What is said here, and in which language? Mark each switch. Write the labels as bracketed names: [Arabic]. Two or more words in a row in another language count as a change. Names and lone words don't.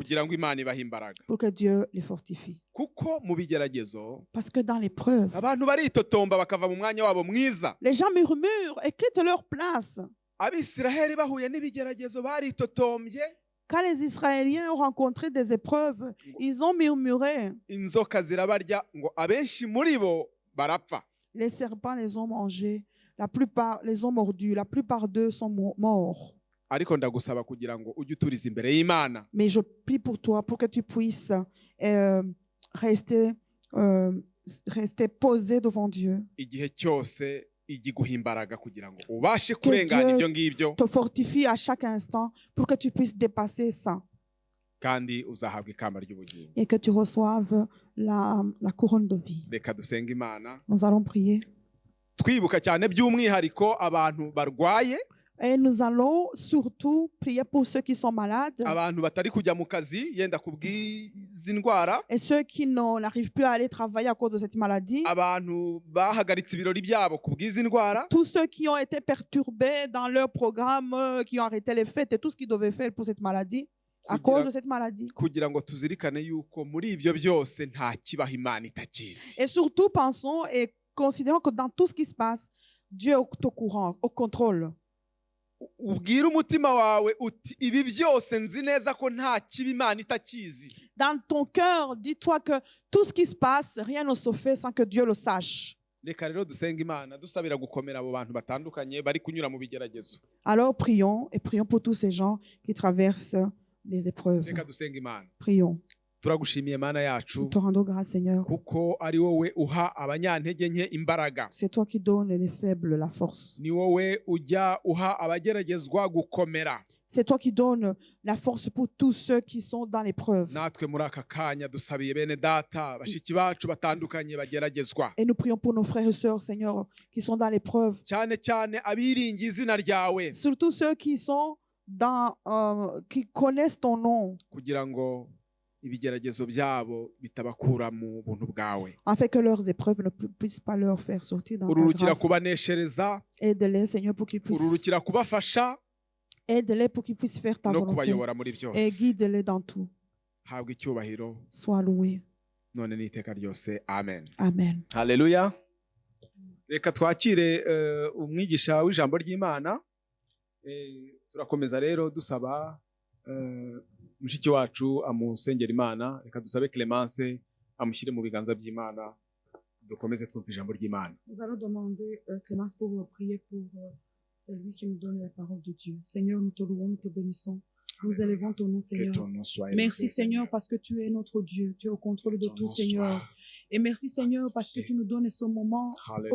[Kinyarwanda] kugira ngo Imana ibahe imbaraga. [French] pour que Dieu les fortifie. [Kinyarwanda] Kuko mu bigeragezo [French] Parce que dans l'épreuve, [Kinyarwanda] abantu baritotomba bakava mu mwanya wabo mwiza. [French] les gens murmurent et quittent leur place. [Kinyarwanda] Abisiraheli bahuye n'ibigeragezo baritotombye, [French] Quand les Israéliens ont rencontré des épreuves, ils ont murmuré. [Kinyarwanda] inzoka zirabarya ngo abenshi muri bo barapfa. [French] Les serpents les ont mangés. La plupart les ont mordus. La plupart d'eux sont morts. [Kinyarwanda] Ariko ndagusaba kugira ngo ujye uturiza imbere y'Imana. [French] Mais je prie pour toi pour que tu puisses rester posé devant Dieu. [Kinyarwanda] Igihe cyose ijye iguha imbaraga kugira ngo ubashe kurengana ibyo ngibyo, [French] Te fortifie à chaque instant pour que tu puisses dépasser ça [Kinyarwanda] kandi uzahabwa ikamba ry'ubugingo. [French] et que tu reçoives la couronne de vie. [Kinyarwanda] Reka dusenge Imana [French] Nous allons prier. [Kinyarwanda] twibuka cyane by'umwihariko abantu barwaye, [French] Et nous allons surtout prier pour ceux qui sont malades [Kinyarwanda] abantu batari kujya mu kazi yenda kubw'izi ndwara, [French] et ceux qui n'arrivent plus à aller travailler à cause de cette maladie. [Kinyarwanda] abantu bahagaritse ibirori byabo kubw'izi ndwara, [French] Tous ceux qui ont été perturbés dans leur programme, qui ont arrêté les fêtes et tout ce qu'ils devaient faire pour cette maladie, à cause de cette maladie. [Kinyarwanda] kugira ngo tuzirikane yuko muri ibyo byose nta kibaho Imana itakizi. [French] Et surtout, pensons et considérons que dans tout ce qui se passe, Dieu est au courant, au contrôle. [Kinyarwanda] Ubwire umutima wawe uti ibi byose nzi neza ko nta kibi Imana itakizi. [French] Dans ton cœur, dis-toi que tout ce qui se passe, rien ne se fait sans que Dieu le sache. [Kinyarwanda] Reka rero dusenga Imana dusabira gukomera abo bantu batandukanye bari kunyura mu bigeragezo. [French] Alors prions et prions pour tous ces gens qui traversent les épreuves. [Kinyarwanda] Reka dusenga Imana. [French] Prions. [Kinyarwanda] Turagushimiye Mana yacu [French] Nous te rendons grâce, Seigneur. [Kinyarwanda] kuko ari wowe uha abanyantege nke imbaraga. [French] C'est toi qui donnes les faibles la force. [Kinyarwanda] Ni wowe ujya uha abageragezwa gukomera. [French] C'est toi qui donnes la force pour tous ceux qui sont dans l'épreuve. [Kinyarwanda] Natwe muri aka kanya dusabiye bene data bashiki bacu batandukanye bageragezwa. [French] Et nous prions pour nos frères et sœurs, Seigneur, qui sont dans l'épreuve. [Kinyarwanda] Cyane cyane abiringiye izina ryawe [French] Surtout ceux qui sont qui connaissent ton nom, [Kinyarwanda] kugira ngo ibigeragezo byabo bitabakura mu buntu bwawe. [French] afin que leurs épreuves ne puissent pas leur faire sortir dans ta [Kinyarwanda] Ururukira [French] grâce. [Kinyarwanda] kubaneshereza, [French] Aide-les, Seigneur, pour qu'ils puissent, [Kinyarwanda] ururukira kubafasha [French] aide-les pour qu'ils puissent faire ta [Kinyarwanda] no [French] volonté. [Kinyarwanda] kubayobora muri [French] Et [Kinyarwanda] byose. [French] guide-les dans tout. [Kinyarwanda] Habwa icyubahiro [French] Sois loué. [Kinyarwanda] none n'iteka ryose. Amen. Amen. Haleluya. Reka twakire umwigisha w'ijambo ry'Imana. Turakomeza rero dusaba mushiki wacu amusengera Imana. Reka dusabe Clemence amushyire mu biganza by'Imana, dukomeze twumva ijambo ry'Imana. [French] Nous allons demander, Clémence, pour prier pour celui qui nous donne la parole de Dieu. Seigneur, nous te louons, nous te bénissons. Nous élevons ton nom, Que Seigneur. ton nom soit élevé. Merci, Seigneur, parce que tu es notre Dieu. Tu es au contrôle de Ton tout, nom Seigneur. soit Et merci Seigneur parce que tu nous donnes ce moment Alléluia.